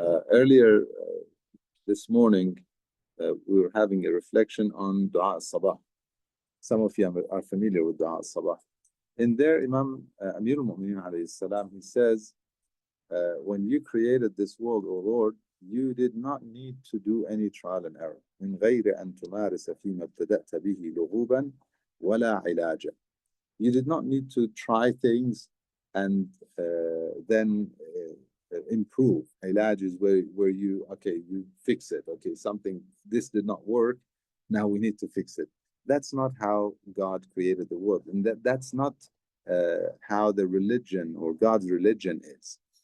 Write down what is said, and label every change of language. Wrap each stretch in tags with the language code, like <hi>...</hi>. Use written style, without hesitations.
<en>Earlier this morning, we were having a reflection on Dua al-Sabah. Some of you are familiar with Dua al-Sabah. In there, Imam Amir al-Mu'mineen alayhi salam, he says, when you created this world, O Lord, you did not need to do any trial and error.</en> <ar>من غير أن تمارس فيما ابتدأت به لغوبا ولا علاجا.</ar> <en>You did not need to try things and then improve. Ilaj is where you, okay, you fix it. Okay, something, this did not work. Now we need to fix it. That's not how God created the world. And that's not how the religion or God's religion is.</en>